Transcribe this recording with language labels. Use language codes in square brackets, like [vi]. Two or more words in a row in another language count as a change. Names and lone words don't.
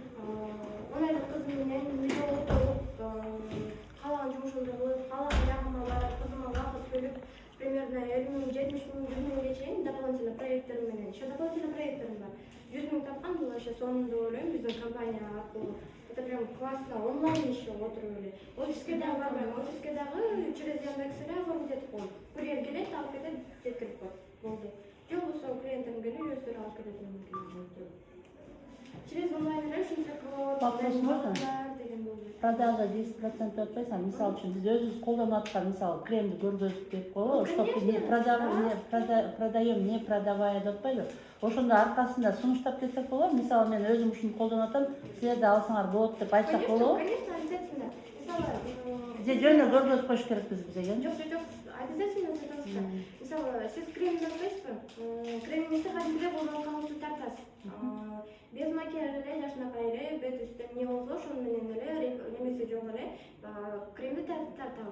[ky] 10 айлык кызым менен үйдө отуруп, каалаган жумушумду кылып, каалаган жагыма барып, кызыма убакыт бөлүп, примерно 50 000, 70 000, 100 000 чейин дополнительно проекттерим менен. [ru] Еще дополнительно [ky] проекттерим бар. 100 000 тапкан, бул вообще сонун деп ойлойм, биздин компания аркылуу. [ru] Это прям классно, онлайн еще [ky] отуруп эле. Офиске дагы барбайм, офиске дагы через Яндекс эле оформить этип коем. Курьер келет, алып кетет, жеткирип коет. Болду. Же болбосо клиенттерим келип, өздөрү алып кетет менен. Через онлайн эле ушинтип кылып, [ru] вопрос можно? [ky] деген болду. Продажа 10% отпайсың, мисалы үчүн биз өзүбүз колдонуп аткан мисалы кремди көргөзүп деп коебу, [ru] чтобы не продаем, не продавая [ky] деп атпайбы? Ошондо аркасында сунуштап кетсек болобу? Мисалы мен өзүм ушуну колдонуп атам, силер да алсаңар болот деп айтсак болобу? [ru] Конечно, обязательно. [ky] Же жөнүндө көргөзүп коюш керекпиз деген. Жок, [ru] обязательно пожалуйста. [ky] Мисалы, сиз кремди албайсызбы? Кремиңизди кадимгидей колдонуп тартасыз. [ru] Без макияжа [ky] эле, жакшынакай эле, бет үстүн не болсо, ошону менен эле немеси жок эле кремди тартабыз.